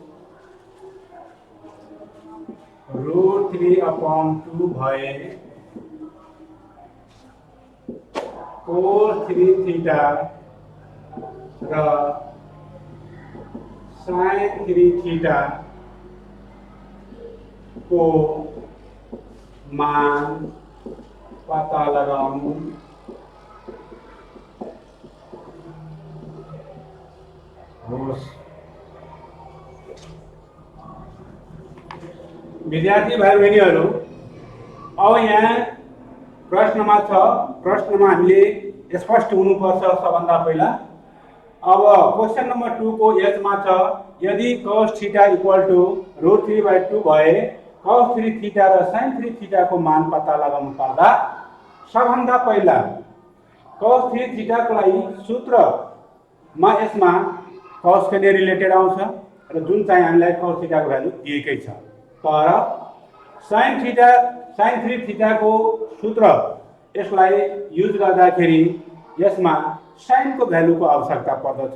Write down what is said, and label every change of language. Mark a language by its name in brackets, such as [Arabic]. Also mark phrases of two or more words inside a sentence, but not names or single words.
[Nepali] √3/2 भए cos 3 theta र sin 3 theta को मान पता लगाउनु होस्। विद्यार्थी भाइ बहिनीहरू, अब यहाँ प्रश्नमा छ, प्रश्नमा हामीले स्पष्ट हुनुपर्छ सबभन्दा पहिला। अब [English] question number [Nepali] 2 को एच मा छ, यदि cos थीटा [English] equal to [Nepali] √3/2 भए cos 3 थीटा र sin 3 थीटा को मान पता लगाउनु पर्दा सबभन्दा पहिला cos 3 थीटा को लागि सूत्रमा यसमा cos के रिलेटेड आउँछ र जुन चाहिँ हामीलाई cos थीटा को भ्यालु दिएकै छ। तर sin 3 थीटा को सूत्र यसलाई युज गर्दाखेरि यसमा sin को भ्यालु को आवश्यकता पर्दछ।